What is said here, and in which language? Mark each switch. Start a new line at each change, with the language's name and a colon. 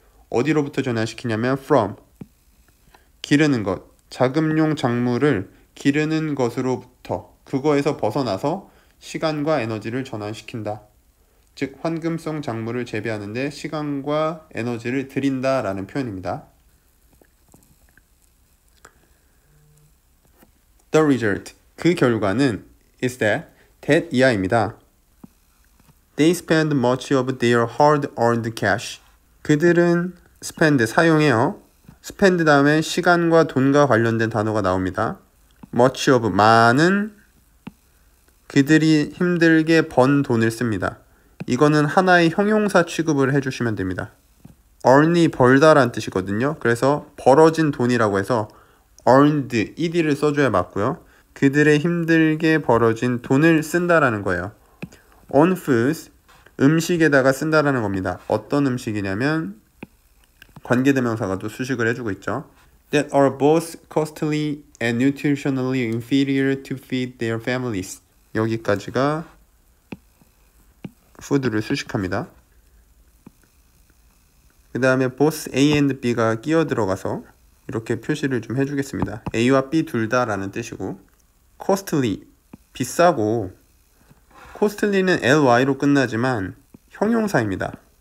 Korean: 어디로부터 전환시키냐면 from, 기르는 것, 자금용 작물을 기르는 것으로부터, 그거에서 벗어나서 시간과 에너지를 전환시킨다. 즉 황금성 작물을 재배하는데 시간과 에너지를 들인다 라는 표현입니다.
English: The result,
Korean: 그 결과는
English: is that
Korean: 이하입니다.
English: They spend much of their hard-earned cash.
Korean: 그들은 spend, 사용해요. spend 다음에 시간과 돈과 관련된 단어가 나옵니다. much of, 많은, 그들이 힘들게 번 돈을 씁니다. 이거는 하나의 형용사 취급을 해주시면 됩니다. earn이 벌다 라는 뜻이거든요. 그래서 벌어진 돈이라고 해서 earned, ed를 써줘야 맞고요. 그들의 힘들게 벌어진 돈을 쓴다라는 거예요.
English: on food,
Korean: 음식에다가 쓴다라는 겁니다. 어떤 음식이냐면 관계대명사가 또 수식을 해주고 있죠.
English: That are both costly and nutritionally inferior to feed their families.
Korean: 여기까지가 food를 수식합니다. 그 다음에 both A and B가 끼어 들어가서 이렇게 표시를 좀 해주겠습니다. A와 B 둘 다 라는 뜻이고, costly, 비싸고, costly는 ly로 끝나지만 형용사입니다.